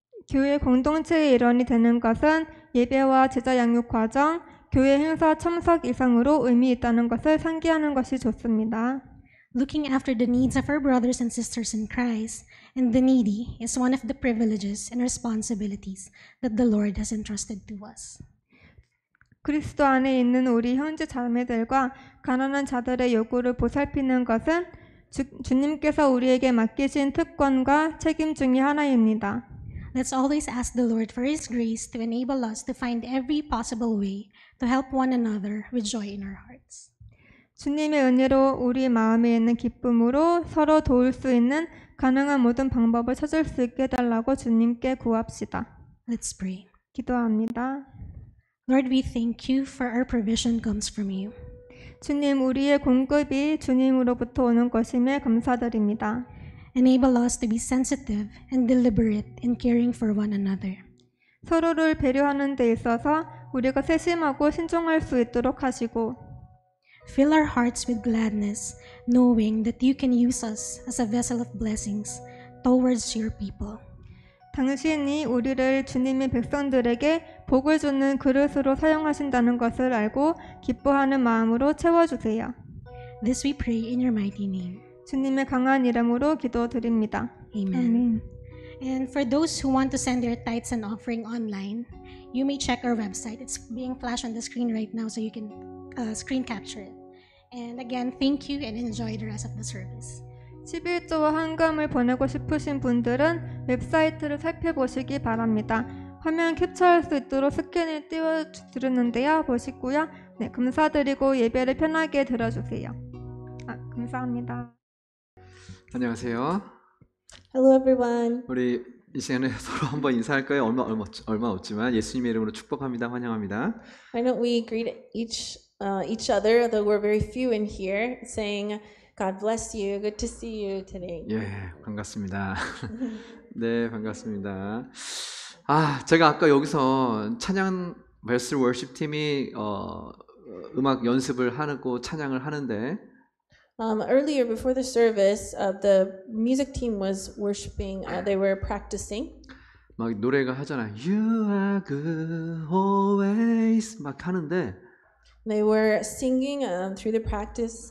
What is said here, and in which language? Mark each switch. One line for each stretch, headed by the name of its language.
Korean: 교회 공동체의 일원이 되는 것은 예배와 제자 양육 과정, 교회 행사 참석 이상으로 의미 있다는 것을 상기하는 것이 좋습니다.
English: Looking after the needs of our brothers and sisters in Christ and the needy is one of the privileges and responsibilities that the Lord has entrusted to us.
Korean: 그리스도 안에 있는 우리 형제 자매들과 가난한 자들의 요구를 보살피는 것은 주님께서 우리에게 맡기신 특권과 책임 중의 하나입니다.
English: Let's always ask the Lord for His grace to enable us to find every possible way to help one another with joy in our hearts.
Korean: 주님의 은혜로 우리 마음에 있는 기쁨으로 서로 도울 수 있는 가능한 모든 방법을 찾을 수 있게 해달라고 주님께 구합시다.
English: Let's pray.
Korean: 기도합니다.
English: Lord, we thank you for our provision comes from you.
Korean: 주님, 우리의 공급이 주님으로부터 오는 것임에 감사드립니다.
English: Enable us to be sensitive and deliberate in caring for one another.
Korean: 서로를 배려하는 데 있어서 우리가 세심하고 신중할 수 있도록 하시고
English: Fill our hearts with gladness, knowing that you can use us as a vessel of blessings towards your people.
Korean: 당신이 우리를 주님의 백성들에게 복을 주는 그릇으로 사용하신다는 것을 알고 기뻐하는 마음으로 채워주세요.
English: This we pray in your mighty name.
Korean: 주님의 강한 이름으로 기도드립니다.
English: Amen. And for those who want to send their tithes and offering online, you may check our website. It's being flashed on the screen right now, so you can screen capture it. And again, thank you and enjoy the rest of the service.
Korean: 11조와 헌금을 보내고 싶으신 분들은 웹사이트를 살펴보시기 바랍니다. 화면 캡처할 수 있도록 스캔을 띄워드렸는데요. 보시고요. 네, 감사드리고 예배를 편하게 들어주세요. 감사합니다. 안녕하세요.
English: Hello, everyone.
Korean: 우리 이 시간에 서로 한번 인사할까요? 얼마 없지만 예수님의 이름으로 축복합니다. 환영합니다.
English: Why don't we greet each other, though we're very few in here, saying, God bless you. Good to see you today.
Korean: 예, 반갑습니다. 네, 반갑습니다. 제가 아까 여기서 찬양 베스 워십 팀이 음악 연습을 하고 찬양을 하는데
English: Earlier, before the service, the music team was worshiping. They were practicing.
Korean: 막 노래가 하잖아요.
English: You are good always
Korean: 막 하는데
English: They were singing through the practice.